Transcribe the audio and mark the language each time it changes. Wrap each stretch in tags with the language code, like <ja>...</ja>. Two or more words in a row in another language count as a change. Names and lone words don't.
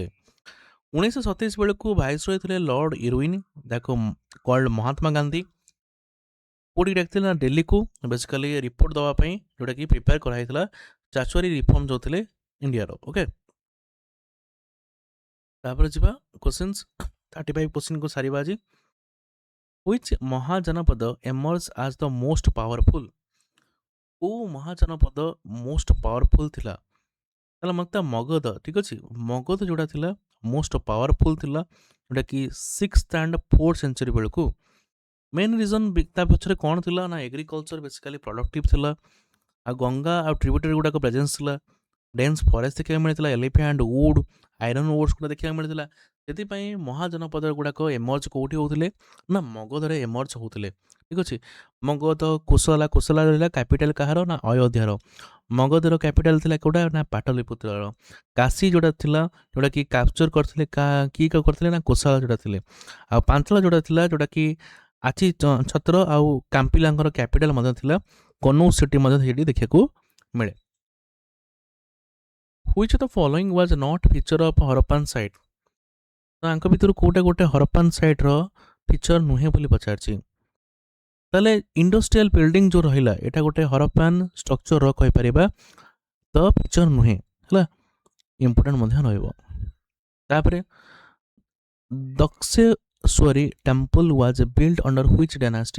<or>1927 ବେଳକୁ ଭାଇସରୟ ଥିଲେ ଲର୍ଡ ଇରୱିନ୍, ଯାହାକୁ କଲ୍ଡ ମହାତ୍ମା ଗାନ୍ଧୀ। କୋଉଠିକି ଡାକିଥିଲେ? ନା ଦିଲ୍ଲୀକୁ, ବେସିକାଲି ରିପୋର୍ଟ ଦେବା ପାଇଁ, ଯୋଉଟାକି ପ୍ରିପେୟାର କରାଯାଇଥିଲା</or> <en>statutory reform</en> <or>ଯେଉଁ ଥିଲେ ଇଣ୍ଡିଆର। ଓକେ, ତାପରେ ଯିବା କ୍ୱେଶ୍ଚିନ୍ସ 35 କ୍ୱେଶ୍ଚିନ୍କୁ ସାରିବା ଆଜି।</or> <en>Which ମହାଜନପଦ emerged as the most powerful?</en> <or>କୋଉ ମହାଜନପଦ</or> <en>most powerful</en> <or>ଥିଲା? ତାହେଲେ ମତେ ମଗଧ। ଠିକ୍ ଅଛି, ମଗଧ ଯୋଉଟା ଥିଲା</or> <en>most powerful</en> <or>ଥିଲା, ଯୋଉଟାକି</or> <en>6th and 4th century</en> <or>ବେଳକୁ।</or> <en>main reason</en> <or>ତା ପଛରେ କ'ଣ ଥିଲା? ନା</or> <en>agriculture basically productive</en> <or>ଥିଲା, ଆଉ ଗଙ୍ଗା ଆଉ ଟ୍ରିବ୍ୟୁଟାରୀ ଗୁଡ଼ାକ ପ୍ରେଜେନ୍ସ ଥିଲା,</or> <en>dense forest</en> <or>ଦେଖିବାକୁ ମିଳିଥିଲା,</or> <en>elephant wood, iron ores</en> <or>ଗୁଡ଼ା ଦେଖିବାକୁ ମିଳିଥିଲା। ସେଥିପାଇଁ ମହାଜନପଦ ଗୁଡ଼ାକ ଏମର୍ଜ କେଉଁଠି ହେଉଥିଲେ? ନା ମଗଧରେ ଏମର୍ଜ ହେଉଥିଲେ। ଠିକ୍ ଅଛି। ମଗଧ, କୋଶଲା ରହିଲା କ୍ୟାପିଟାଲ କାହାର? ନା ଅଯୋଧ୍ୟାର। ମଗଧର କ୍ୟାପିଟାଲ ଥିଲା କେଉଁଟା? ନା ପାଟଲିପୁତ୍ରର। କାଶୀ ଯେଉଁଟା ଥିଲା, ଯେଉଁଟାକି କ୍ୟାପଚର କରିଥିଲେ କିଏ କରିଥିଲେ? ନା କୋଶଲା ଯେଉଁଟା ଥିଲେ। ଆଉ ପାଞ୍ଚଳ ଯେଉଁଟା ଥିଲା, ଯେଉଁଟାକି ଆଚି ଛତ୍ର ଆଉ କାମ୍ପିଲାଙ୍କର କ୍ୟାପିଟାଲ ମଧ୍ୟ ଥିଲା। କନୌଜ ସିଟି ମଧ୍ୟ ସେଇଠି ଦେଖିବାକୁ ମିଳେ।</or> <en>Which of the following was not feature of Harappan site?</en> <or>ତ ଆଙ୍କ ଭିତରୁ କୋଉଟା ଗୋଟେ</or> <en>Harappan siteର feature</en> <or>ନୁହେଁ ବୋଲି ପଚାରିଛି। ତାହେଲେ</or> <en>industrial building</en> <or>ଯେଉଁ ରହିଲା, ଏଇଟା ଗୋଟେ</or> <en>Harappan structureର</en> <or>କହିପାରିବା ତ ଫିଚର ନୁହେଁ, ହେଲା, ଇମ୍ପୋର୍ଟାଣ୍ଟ ମଧ୍ୟ ରହିବ।</or> <en>ତାପରେ ଦକ୍ଷେଶ୍ୱରୀ temple was build under which dynasty?</en>